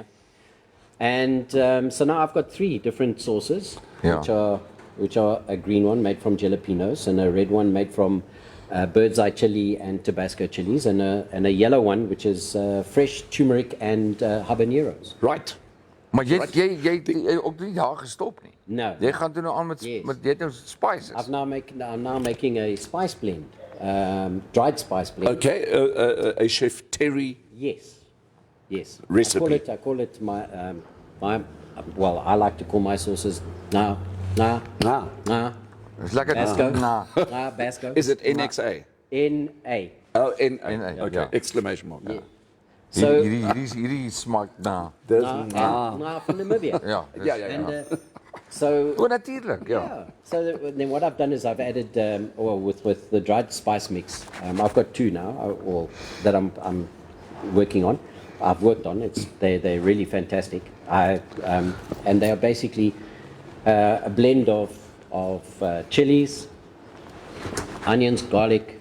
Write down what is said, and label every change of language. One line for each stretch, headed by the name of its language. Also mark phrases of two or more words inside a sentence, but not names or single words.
English: And so now I've got 3 different sauces, Yeah. which are a green one made from jalapenos, and a red one made from bird's eye chili and Tabasco chilies, and a yellow one which is fresh turmeric and habaneros. Right.
Afrikaans: Maar jy ook nie daar gestop nie.
English: No.
Afrikaans: Jy gaan toe nou aan met
English: Yes.
Afrikaans: met jy het nou spices.
English: I'm now making a spice blend, dried spice blend. Okay, a Chef Terry. Yes. Recipe. I call it my well, I like to call my sauces nah.
Afrikaans: Dis lekker Basco. na. Basco.
English: Is it NXA? N-A. Oh, N. NA, Okay, yeah. exclamation mark. Yeah. So So,
Afrikaans: hierdie smaak na.
English: nah from Namibia.
Afrikaans: Ja.
English: Yeah. And so,
Afrikaans: O natuurlik, ja.
English: yeah. So then what I've done is I've added, with the dried spice mix. I've got 2 now, that I'm working on. I've worked on. They're really fantastic. And they are basically a blend of chilies, onions, garlic,